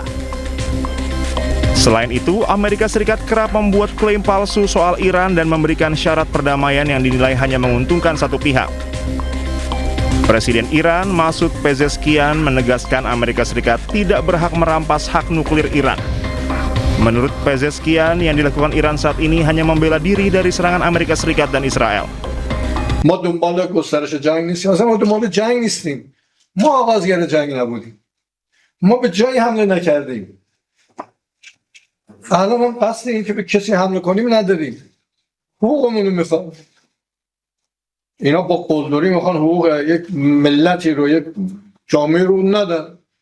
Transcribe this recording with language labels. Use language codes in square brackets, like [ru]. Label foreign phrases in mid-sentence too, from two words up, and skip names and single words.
[id] Selain itu, Amerika Serikat kerap membuat klaim palsu soal Iran dan memberikan syarat perdamaian yang dinilai hanya menguntungkan satu pihak. Presiden Iran, Masoud Pezeshkian, menegaskan Amerika Serikat tidak berhak merampas hak nuklir Iran. Menurut Pezeshkian, yang dilakukan Iran saat ini hanya membela diri dari serangan Amerika Serikat dan Israel. [fa] ما دنبال گسترش جنگ نیستیم، اصلا ما دنبال جنگ نیستیم. ما آغازگر جنگ نبودیم. ما به جایی حمله نکردیم. الان ما قصد این که به کسی حمله کنیم نداریم. حقوقمون رو میخوام. اینا با قلدری میخوان حقوق یک ملتی رو، یک جامعه رو ندن.